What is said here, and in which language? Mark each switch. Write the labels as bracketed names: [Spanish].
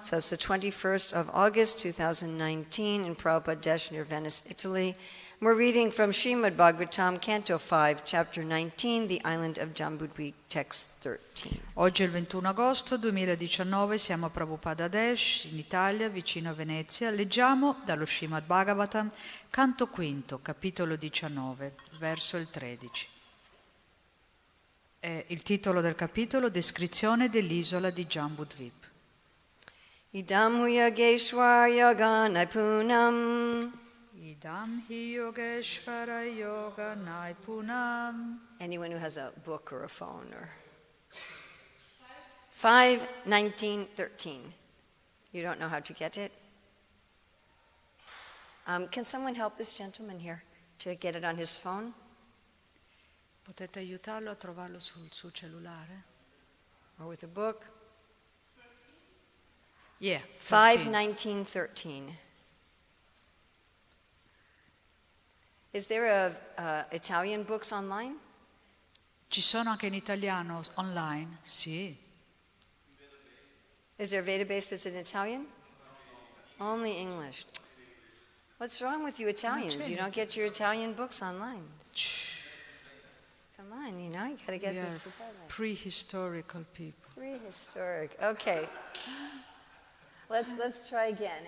[English] So it's the 21st of August 2019 in Prabhupada Desh near Venice, Italy. We're reading from Srimad Bhagavatam, Canto 5, Chapter 19, the island of Jambudvipa, Text 13. [Italian] Oggi è il 21 agosto 2019, siamo a Prabhupada Desh, in Italia, vicino a Venezia. Leggiamo dallo Srimad Bhagavatam, Canto V, capitolo 19, verso il 13. Il titolo del capitolo, Descrizione dell'isola di Jambudvipa. [Sanskrit] Idam hu yogeshwar yoga naipunam. Idam hi yogeshvara yoga naipunam. [English] Anyone who has a book or a phone or 5:19:13. You don't know how to get it? Can someone help this gentleman here to get it on his phone? [Italian] Potete aiutarlo a trovarlo sul suo cellulare? [English] Or with a book? Yeah. 5:19:13. Is there Italian books online? [Italian] Ci sono anche in italiano online? Sì. [English] Is there a Veda base that's in Italian? Only English. What's wrong with you Italians? You don't get your Italian books online. Come on, you gotta get We are this together. prehistorical people. Prehistoric. Okay. Let's try again.